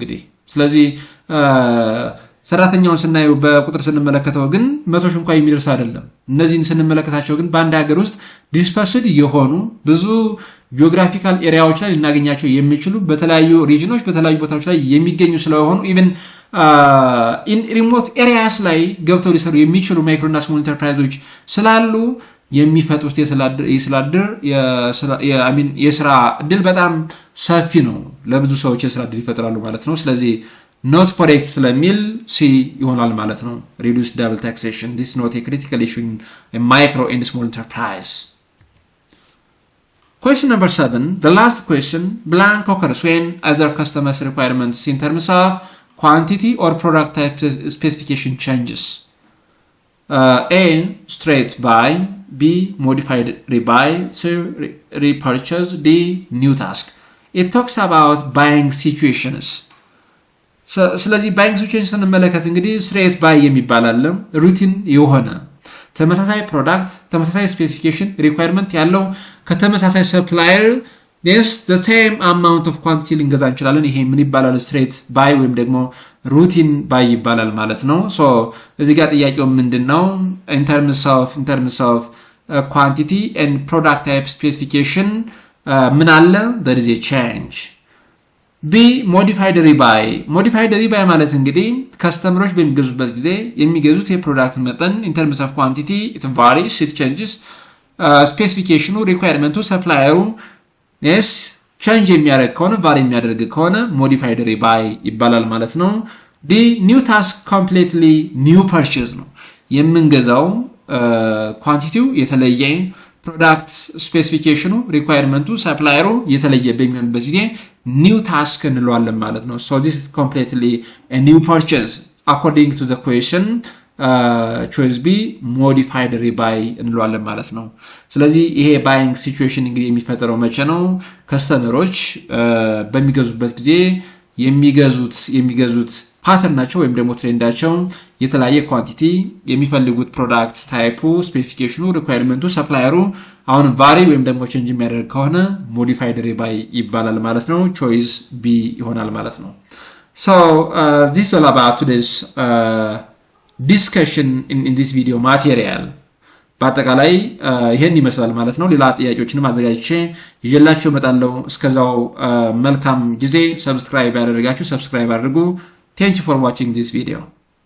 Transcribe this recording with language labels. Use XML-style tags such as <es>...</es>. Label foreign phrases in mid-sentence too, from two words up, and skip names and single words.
<am>እንግዲህ። ስለዚህ ሰራተኛውን ስናየው በቁጥር ስንመለከተው ግን 100,000 እንኳን የሚደርስ አይደለም። እነዚህን ስንመለከታቸው ግን በአንድ ሀገር ውስጥ ዲስፐርስድ የሆኑ ብዙ</am> <en>geographical areas</en> <am>ላይ ልናገኛቸው የሚችሉ በተለያዩ ሪጅኖች በተለያዩ ቦታዎች ላይ የሚገኙ ስለሆኑ</am> <en>even in remote areas</en> <am>ላይ ገብተው ሊሰሩ የሚችሉ ማይክሮ እና ስሞል ኢንተርፕራይዞች ስላሉ የሚፈጥሩት የስራ እድል በጣም ሰፊ ነው። ለብዙ ሰዎች የስራ እድል ይፈጥራሉ ማለት ነው። ስለዚህ</am> <en>not correct</en> <am>ስለሚል ሲ ይሆናል ማለት ነው።</am> <en>reduce double taxation this is not a critical issue in a micro and small enterprise. Question number 7. The last question blank occurs when other customers requirements in terms of quantity or product type specification changes. A. Straight buy. B. Modified rebuy. C. Repurchase. D. New task. It talks about buying situations.</en> <am>ስለዚህ</am> <en>buying situation</en> <am>ስንመለከት እንግዲህ</am> <en>straight buy</en> <am>የሚባል አለ። ሩቲን የሆነ ተመሳሳይ ፕሮዳክት ተመሳሳይ</am> <en>specification requirement</en> <am>ያለው ከተመሳሳይ ሰፕላየር</am> <en>the same amount of quantity</en> <am>ልንገዛ እንችላለን። ይሄ ምን ይባላል?</am> <en>straight buy</en> <am>ወይም ደግሞ</am> <en>routine buy</en> <am>ይባላል ማለት ነው። ሶ እዚህ ጋር ጥያቄው ምንድነው?</am> <en>in terms of quantity and product type specification</en> <am>ምን አለ?</am> <en>there is a change</en> <am>ቢ</am> <en>modified rebuy modified rebuy</en> <am>ማለት እንግዲህ ከስተመሮች በሚገዙበት ጊዜ የሚገዙት የፕሮዳክት መጠን</am> <en>in terms of quantity it varies it changes</en> <am>ስፔሲፊኬሽኑ ሪኳየርመንቱ ሰፕላየሩ</am> <en>yes change</en> <am>የሚያደርግ ከሆነ ቫሪ የሚያደርግ ከሆነ</am> <en>modified rebuy</en> <am>ይባላል ማለት ነው። ዲ</am> <en>new task completely new purchase</en> <am>ነው የምንገዛው ኳንቲቲው የተለየ ፕሮዳክት ስፔሲፊኬሽኑ ሪኳየርመንቱ ሰፕላየሩ የተለየ በሚሆንበት ጊዜ</am> <en>new task</en> <am>እንለዋለን ማለት ነው።</am> <en>so this is completely a new purchase according to the question choice B modified rebuy</en> <am>እንለዋለን ማለት ነው። ስለዚህ ይሄ</am> <en>buying situation</en> <am>እንግዲህ የሚፈጠረው መቼ ነው? ከስተመሮች በሚገዙበት ጊዜ የሚገዙት ፓተርናቸው ወይም ደግሞ ትሬንዳቸው የተለያየ ኳንቲቲ የሚፈልጉት ፕሮዳክት ታይፑ ስፔሲፊኬሽኑ ሪኳየርመንቱ ሰፕላየሩ አሁን ቫሪ ወይም ደግሞ ቼንጅ የሚያደርግ ከሆነ</am> <en>modified rebuy</en> <am>ይባላል ማለት ነው።</am> <en>choice B</en> <am>ይሆናል ማለት ነው።</am> <en>so this is all about today's discussion in this video material</en> <am>በአጠቃላይ ይሄን ይመስላል ማለት ነው። ሌላ ጥያቄዎችንም አዘጋጅቼ ይዤላችሁ እመጣለሁ። እስከዛው መልካም ጊዜ። ሰብስክራይብ ያደረጋችሁ ሰብስክራይብ አድርጉ።</am> <en>Thank you for watching this video.</en>